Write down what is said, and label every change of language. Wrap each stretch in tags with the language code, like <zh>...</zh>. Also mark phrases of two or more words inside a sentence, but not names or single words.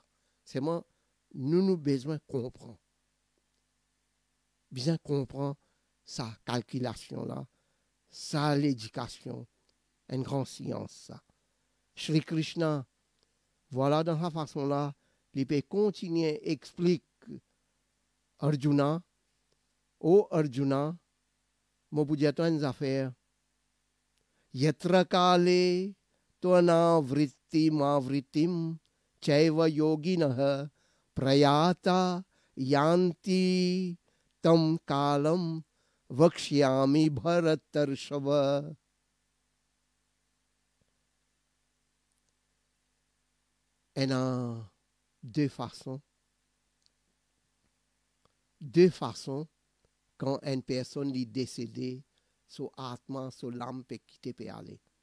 <fr>C'est moi, nous besoin comprendre. Bien comprendre sa calculation là, sa l'éducation, une grande science ça. Sri Krishna Voilà, dans sa façon-là, il peut continuer, explique Arjuna, ô Arjuna, moi vous dire une affaire.</fr> <sa>Yatra kale tvana vrittim chaiva yoginah prayata yanti tam kalam vakshyami bharatarshava.</sa> <fr>Elle a deux façons. Deux façons quand une personne est décédée, son atma, son l'âme peut quitter peut aller.</fr>